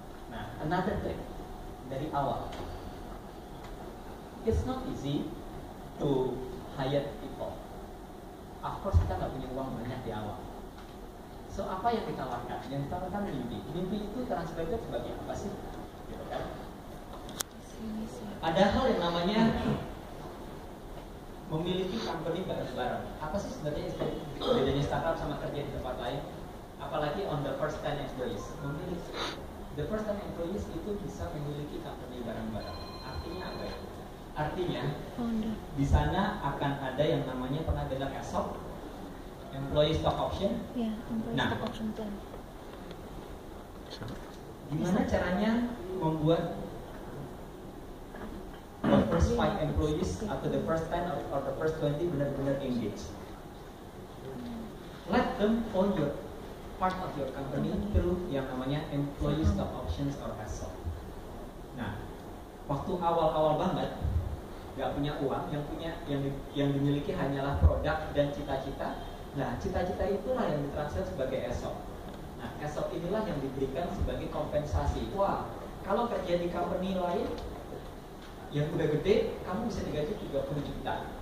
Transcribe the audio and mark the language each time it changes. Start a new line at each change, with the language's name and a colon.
Indonesian: Nah,
English: another thing
Indonesian: dari awal.
English: It's not easy to hire people. Of course
Indonesian: kita nggak punya uang banyak di awal. So apa yang ditawarkan? Yang ditawarkan mimpi. Mimpi itu translated sebagai apa sih? Gitu kan? Ada hal yang namanya memiliki company bareng-bareng. Apa sih sebenarnya bedanya startup sama kerja di tempat lain? Apalagi
English: on the first 10 employees.
Indonesian: Memiliki
English: the first 10 employees
Indonesian: itu bisa memiliki company bareng-bareng. Artinya apa ya? Artinya di sana akan ada yang namanya, pernah dengar ESOP, employee stock option.
English: Ya, employee stock option plan.
Indonesian: Gimana caranya membuat
English: the first 5 employees atau the first 10 or the first 20
Indonesian: benar-benar engage?
English: Let them own your part of your company through
Indonesian: yang namanya
English: employee stock options or ESOP.
Indonesian: Nah, waktu awal-awal banget nggak punya uang, yang dimiliki hanyalah produk dan cita-cita. Nah, cita-cita itulah yang ditranslate sebagai ESOP. Nah, ESOP inilah yang diberikan sebagai kompensasi. Wah, kalau kerja di company lain yang udah gede, kamu bisa digaji 30 juta.